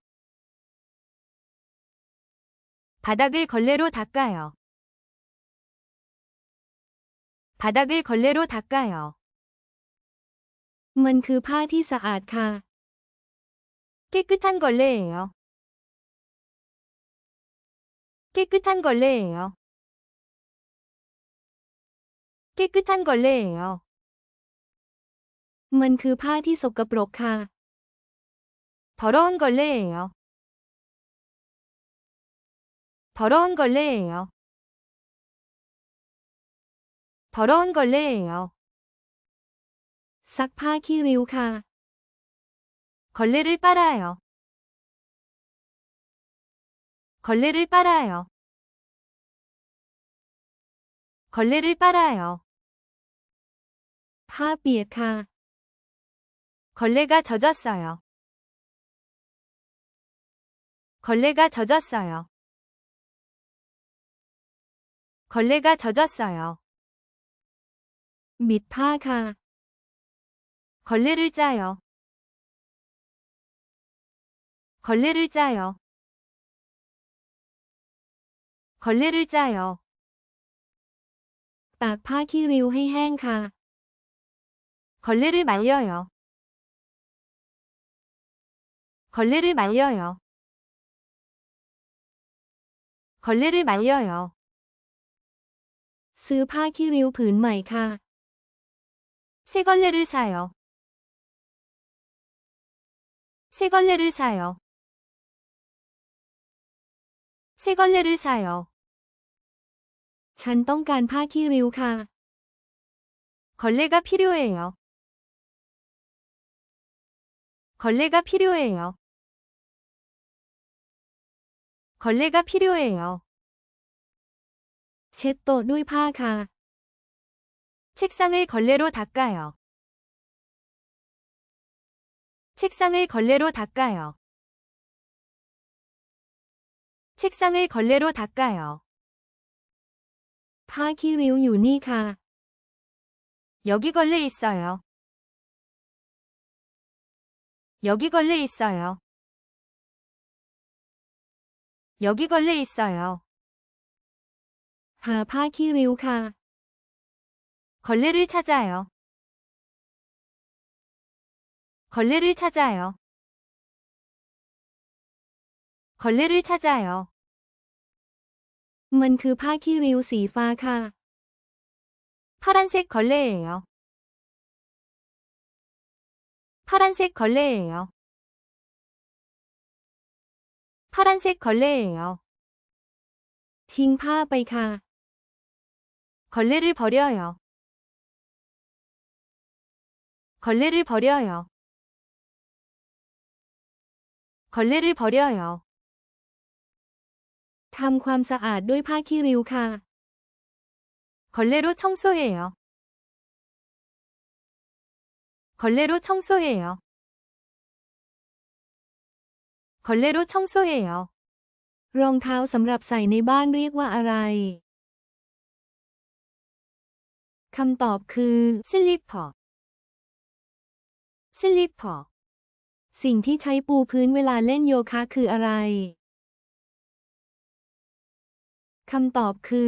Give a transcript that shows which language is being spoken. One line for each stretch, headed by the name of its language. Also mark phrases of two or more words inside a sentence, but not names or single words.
Korean: 바닥을 걸레로 닦아요. 바닥을 걸레로 닦아요.
Thai: มันคือผ้าที่สะอาดค่ะ
Korean: 깨끗한 걸레예요. 깨끗한 걸레예요. 깨끗한 걸레예요.
Thai: มันคือผ้าที่สกปรกค่ะ
Korean: 더러운 걸레예요. 더러운 걸레예요. 더러운 걸레예요.
Thai: ซักผ้าขี้ริ้วค่ะ
Korean: 걸레를 빨아요. 걸레를 빨아요. 걸레를 빨아요.
Thai: ผ้าเปียกค่ะ
Korean: 걸레가 젖었어요. 걸레가 젖었어요. 걸레가 젖었어요.
Thai: บิดผ้าค่ะ
Korean: 걸레를 짜요. 걸레를 짜요. 걸레를 짜요.
Thai: ตากผ้าขี้ริ้วให้แห้งค่ะ
Korean: 걸레를 말려요. 걸레를 말려요. 걸레를 말려요.
Thai: ซื้อผ้าขี้ริ้วผืนใหม่ค่ะ
Korean: 새 걸레를 사요. 새 걸레를 사요. 새 걸레를 사요.
Thai: ฉันต้องการผ้าขี้ริ้วค่ะ
Korean: 걸레가 필요해요. 걸레가 필요해요. 걸레가 필요해요.
Thai: เช็ดโต๊ะด้วยผ้าค่ะ
Korean: 책상을 걸레로 닦아요. 책상을 걸레로 닦아요. 책상을 걸레로 닦아요.
Thai: ผ้าขี้ริ้วอยู่นี่ค่ะ
Korean: 여기 걸레 있어요. 여기 걸레 있어요. 여기 걸레 있어요.
Thai: หาผ้าขี้ริ้วค่ะ
Korean: 걸레를 찾아요. 걸레를 찾아요. 걸레를 찾아요.
Thai: มันคือผ้าขี้ริ้วสีฟ้าค่ะ
Korean: 파란색 걸레예요. 파란색 걸레예요. 파란색 걸레예요.
Thai: ทิ้งผ้าไปค่ะ
Korean: 걸레를 버려요. 걸레를 버려요. 걸레를 버려요.
Thai: ทำความสะอาดด้วยผ้าขี้ริ้วค่ะ
Korean: 걸레로 청소해요. 걸레로 청소해요. 걸레로 청소해요.
Thai: รองเท้าสำหรับใส่ในบ้านเรียกว่าอะไร คำตอบคือ
Korean: 슬리퍼. 슬리퍼.
Thai: สิ่งที่ใช้ปูพื้นเวลาเล่นโยคะคืออะไร คำตอบคือ